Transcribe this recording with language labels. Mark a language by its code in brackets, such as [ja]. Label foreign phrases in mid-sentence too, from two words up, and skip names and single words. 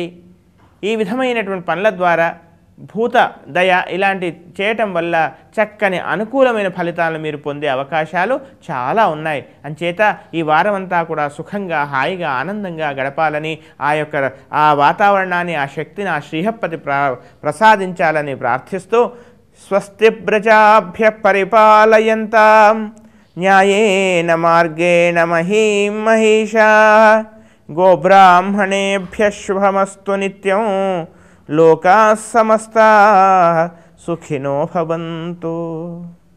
[te] ఈ విధమైనటువంటి పనుల ద్వారా భూత దయ ఇలాంటి చేయటం వల్ల చక్కని అనుకూలమైన ఫలితాలను మీరు పొందే అవకాశాలు చాలా ఉన్నాయి. అంచేత ఈ వారం అంతా కూడా సుఖంగా, హాయిగా, ఆనందంగా గడపాలని, ఆ వాతావరణాన్ని, ఆ శక్తిని ఆ శ్రీహప్పతి ప్రసాదించాలని ప్రార్థిస్తూ [sa] स्वस्ति प्रजाभ्य परिपालयन्तां न्यायेन मार्गेण महीं महिषा गोब्राह्मणेभ्यः शुभमस्तु नित्यं लोकाः समस्ताः सुखिनो भवन्तु.